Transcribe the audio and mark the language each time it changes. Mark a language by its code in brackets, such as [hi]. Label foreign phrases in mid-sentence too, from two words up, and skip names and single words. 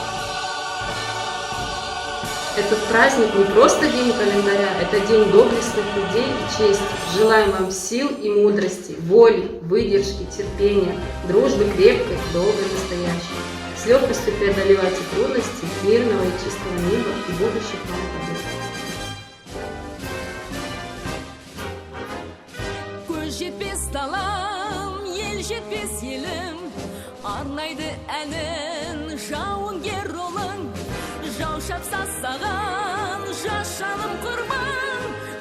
[ru] Этот праздник не просто день календаря, это день доблестных людей и чести. Желаем вам сил и мудрости, воли, выдержки, терпения, дружбы крепкой, долгой, настоящей. С легкостью преодолевайте трудности, мирного и чистого неба и будущих вам побед. [kk] Көз жетпес далам, ел жетпес елім, арнайды әнін жауынгер ұлың. Жау шапса саған, жас жаным құрбан,